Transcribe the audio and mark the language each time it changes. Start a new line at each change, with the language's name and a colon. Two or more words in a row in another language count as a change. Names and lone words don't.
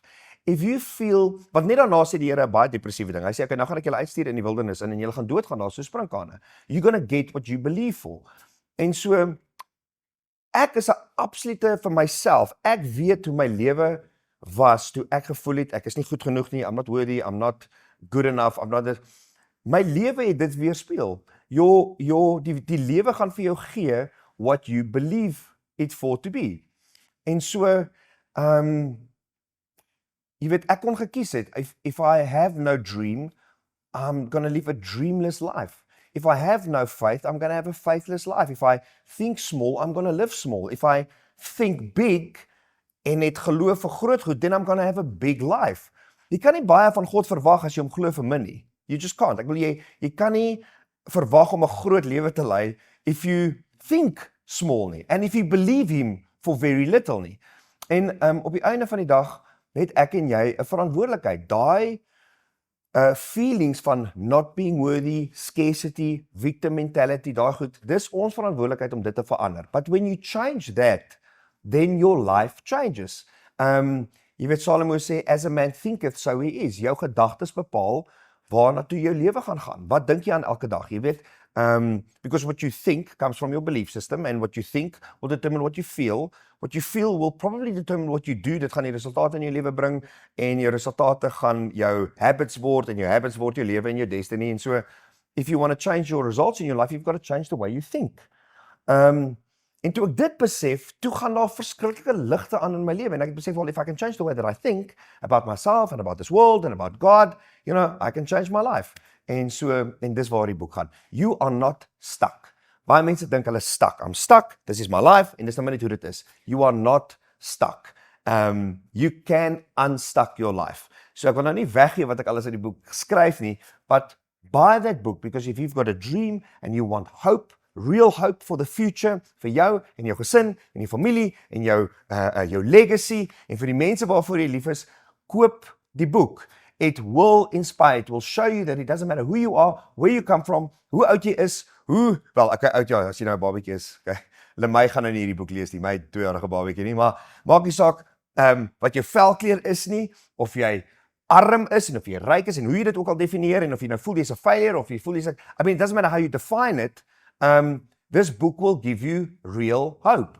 English: If you feel,
Afrikaans: want net daarna sê die Here 'n baie depressiewe ding. Hy sê, okay, nou gaan ek julle uitstuur in die wildernis en julle gaan doodgaan daar so sprinkane.
English: You're going to get what you believe for.
Afrikaans: En so, ek is 'n absolute vir myself, ek weet hoe my lewe was toe ek gevoel het, ek is nie goed genoeg nie,
English: I'm not worthy, I'm not good enough, I'm not this.
Afrikaans: My lewe het dit weerspieël. Die lewe gaan vir jou gee
English: what you believe it for to be.
Afrikaans: En so, jy weet, ek kon gekies het,
English: if I have no dream, I'm going to live a dreamless life. If I have no faith, I'm going to have a faithless life. If I think small, I'm going to live small. If I think big,
Afrikaans: en het geloof vir groot goed,
English: then I'm going to have a big life.
Afrikaans: Jy kan nie baie van God verwag as jy hom glo vir min nie.
English: You just can't.
Afrikaans: Ek wil jy kan nie verwag om 'n groot lewe te lei
English: if you think small
Afrikaans: nie,
English: and if you believe him for very little
Afrikaans: nie. En op die einde van die dag het ek en jy 'n verantwoordelikheid.
English: Daai feelings van not being worthy, scarcity, victim mentality,
Afrikaans: daai goed, dis ons verantwoordelikheid om dit te verander.
English: But when you change that, then your life changes.
Afrikaans: Jy weet Salomo sê,
English: as a man thinketh, so he is.
Afrikaans: Jou gedagtes bepaal waarna toe jou lewe gaan. Wat dink jy aan elke dag? Jy weet,
English: because what you think comes from your belief system, and what you think will determine what you feel. What you feel will probably determine what you do.
Afrikaans: Dit gaan die resultate in jou lewe bring, en jou resultate gaan jou habits word, en jou habits word jou lewe en jou destiny. En so,
English: if you want to change your results in your life, you've got to change the way you think.
Afrikaans: En toe ek dit besef, toe gaan daar verskriklike ligte aan in my lewe, en ek besef,
English: well, if I can change the way that I think about myself, and about this world, and about God, you know, I can change my life.
Afrikaans: En so, en dis waar die boek gaan.
English: You are not stuck.
Afrikaans: Baie mense dink hulle stuck.
English: I'm stuck, this is my life,
Afrikaans: en dis nou net hoe dit is.
English: You are not stuck. You can unstuck your life.
Afrikaans: So ek wil nou nie weggee wat ek alles in die boek skryf nie,
English: but buy that book, because if you've got a dream, and you want hope, real hope for the future,
Afrikaans: vir jou, en jou gesin, en jou familie, en jou legacy, en vir die mense waarvoor jy lief is, koop die boek.
English: It will inspire, it will show you that it doesn't matter who you are, where you come from,
Afrikaans: hoe oud jy is, wel, ek oud ja, as jy nou 'n babatjie is, okay. My gaan nou nie hierdie boek lees nie, my 2-jarige babatjie nie, maar maak nie saak wat jou velkleur is nie, of jy arm is, en of jy ryk is, en hoe jy dit ook al definieer, en of jy nou voel jy's 'n failure, of jy voel jy's
English: I mean, it doesn't matter how you define it, this book will give you real hope.